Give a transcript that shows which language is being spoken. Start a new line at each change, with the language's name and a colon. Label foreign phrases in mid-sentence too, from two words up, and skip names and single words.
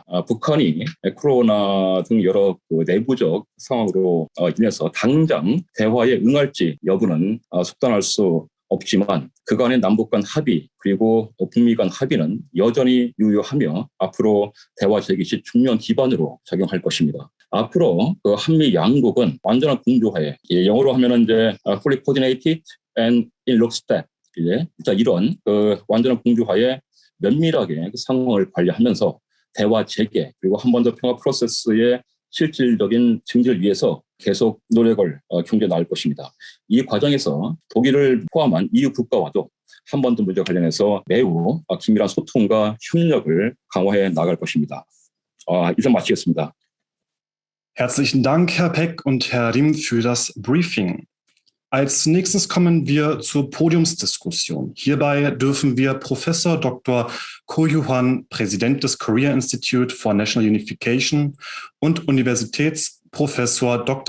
Korean: 북한이 코로나 등 여러 내부적 상황으로 인해서 당장 대화에 응할지 여부는 속단할 수 없지만 그간의 남북 간 합의 그리고 북미 간 합의는 여전히 유효하며 앞으로 대화 재개 시 중요한 기반으로 작용할 것입니다. 앞으로 그 한미 양국은 완전한 공조하에 영어로 하면은 이제
English: fully coordinated and in lockstep
Korean: 이런 그 완전한 공조하에 면밀하게 그 상황을 관리하면서 대화 재개 그리고 한반도 평화 프로세스의 실질적인 증진을 위해서 계속 노력을 경제 나갈 것입니다. 이 과정에서 독일을 포함한 EU 국가와도 한반도 문제 관련해서 매우 긴밀한 소통과 협력을 강화해 나갈 것입니다. 이상 마치겠습니다.
German: Herzlichen Dank, Herr Peck und Herr Riem, für das Briefing. Als nächstes kommen wir zur Podiumsdiskussion. Hierbei dürfen wir Professor Dr. Ko Yu-hwan, Präsident des Korea Institute for National Unification und Universitätsprofessor Dr.